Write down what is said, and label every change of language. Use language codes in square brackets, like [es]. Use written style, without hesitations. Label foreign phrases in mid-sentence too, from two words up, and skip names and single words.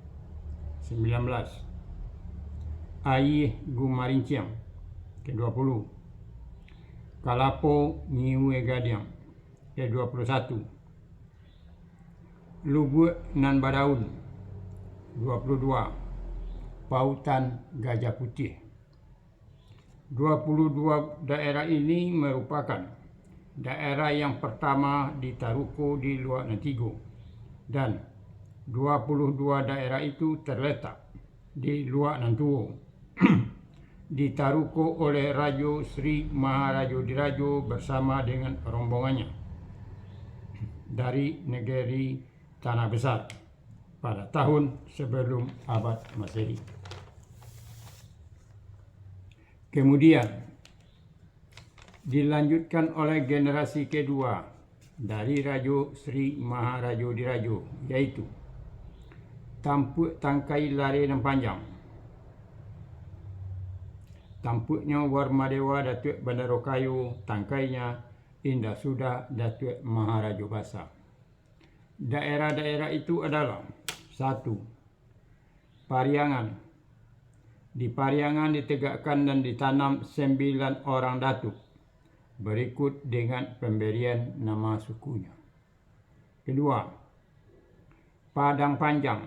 [id] 19. Air Gumarinciam. Ke-20. Kalapo Nyiwe Gadiang. Ke-21. Lubuk Nan Badaun. 22. Pautan Gajah Putih. 22 daerah ini merupakan daerah yang pertama ditaruko di Luak Nantigo, dan 22 daerah itu terletak di Luak Nantuo. Ditaruko oleh Rajo Sri Maharajo Dirajo bersama dengan rombongannya dari negeri Tanah Besar pada tahun sebelum abad Masehi. Kemudian dilanjutkan oleh generasi kedua dari Rajo Sri Maharajo Dirajo, yaitu Tampuk Tangkai Lare dan Panjang, Tampuknya Warmadewa Datuk Bandarokayo, Tangkainya Indah Sudah Datuk Maharajo Basa. Daerah-daerah itu adalah 1. Pariangan. Di Pariangan ditegakkan dan ditanam 9 orang datuk, berikut dengan pemberian nama sukunya. Kedua, Padang Panjang.